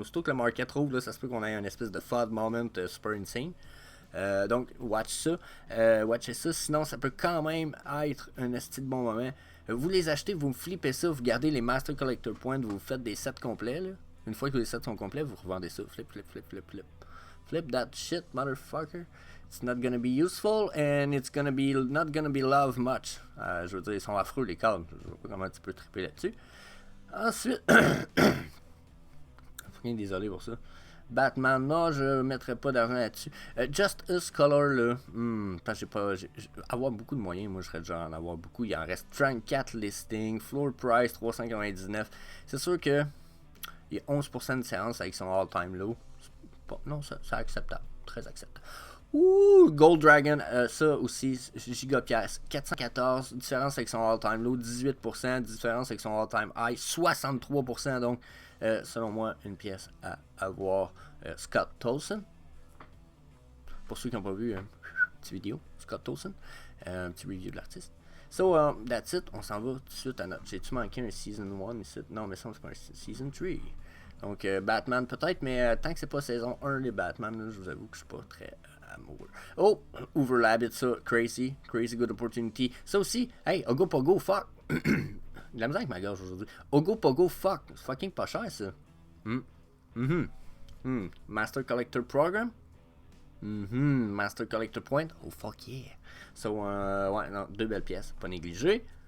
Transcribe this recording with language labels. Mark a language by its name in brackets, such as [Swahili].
[French] Aussitôt que le market rouvre, là, ça se peut qu'on ait un espèce de FUD moment [English] super insane. [French] Donc, watchez ça, sinon ça peut quand même être un esti de bon moment. Vous les achetez, vous me flippez ça, vous gardez les Master Collector Points, vous faites des sets complets. Là. Une fois que les sets sont complets, vous revendez ça. [English] Flip. Flip that shit, motherfucker. It's not gonna be useful and it's not gonna be loved much. [French] Je veux dire, ils sont affreux les cadres. Je vois pas comment tu peux triper là-dessus. Ensuite, désolé pour ça. Batman, non, je mettrai pas d'argent là-dessus. Just Us Color, là, parce que avoir beaucoup de moyens, moi je serais déjà en avoir beaucoup. Il en reste 34 listings, floor price 399. C'est sûr que il y a 11% de différence avec son all-time low. Non, c'est acceptable, très acceptable. Ouh, Gold Dragon, ça aussi, gigapièce, 414, différence avec son all-time low, 18%, différence avec son all-time high, 63%, donc selon moi, une pièce à avoir. Scott Tolson, Pour ceux qui n'ont pas vu, petite vidéo, Scott Tolson, un petit review de l'artiste. [English] So, that's it. [French] On s'en va tout de suite à notre... J'ai-tu manqué un Season 1 ici? Non, mais ça, c'est pas un Season 3. Donc, Batman peut-être, mais tant que c'est pas saison 1, les Batman, là, je vous avoue que je suis pas très amoureux. [English] Oh, Overlabbit, [French] ça, [English] crazy good opportunity. [French] Ça aussi, hey, Ogopogo, fuck. De la misère avec ma gorge aujourd'hui. Ogopogo, fuck. C'est fucking pas cher, ça. [English] Master Collector Program. Master Collector Point. Oh, fuck yeah. [French] So, ouais, non, 2 belles pièces, pas négligé.